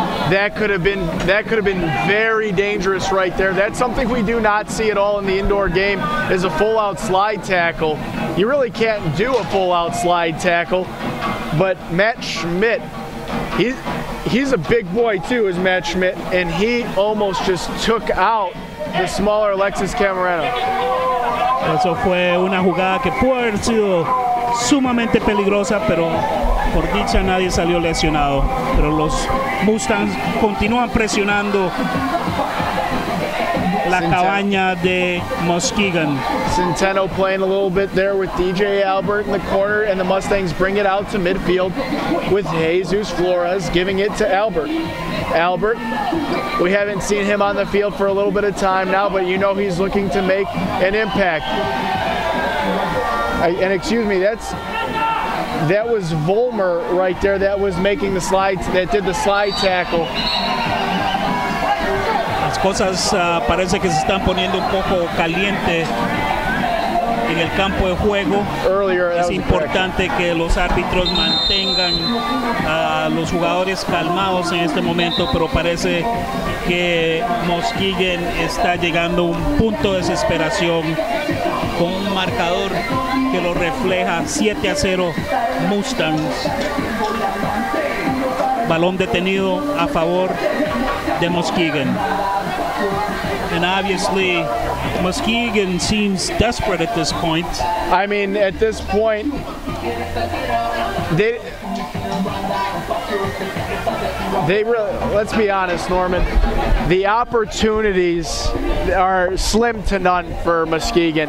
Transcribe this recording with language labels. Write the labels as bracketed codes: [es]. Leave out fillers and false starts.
[en] That could have been very dangerous right there. That's something we do not see at all in the indoor game, is a full-out slide tackle you really can't do a full-out slide tackle. But Matt Schmidt, he's a big boy too, is Matt Schmidt, and he almost just took out the smaller Alexis Camarano. [es] Eso fue una jugada que pudo haber sido sumamente peligrosa, pero por dicha nadie salió lesionado. Pero los Mustangs continúan presionando la cabaña de Muskegon. [en] Centeno playing a little bit there with DJ Albert in the corner, and the Mustangs bring it out to midfield with Jesus Flores giving it to Albert. Albert, we haven't seen him on the field for a little bit of time now, but you know he's looking to make an impact. And excuse me, that was Volmer right there that was making the slides, that did the slide tackle. [es] Las cosas parece que se están poniendo un poco caliente en el campo de juego. Es importante que los árbitros mantengan a los jugadores calmados en este momento, pero parece que Muskegon está llegando a un punto de desesperación con un marcador que lo refleja 7-0 Mustangs. Balón detenido a favor de Muskegon. [en] And obviously, Muskegon seems desperate at this point. I mean, at this point, they really, let's be honest, Norman, the opportunities are slim to none for Muskegon.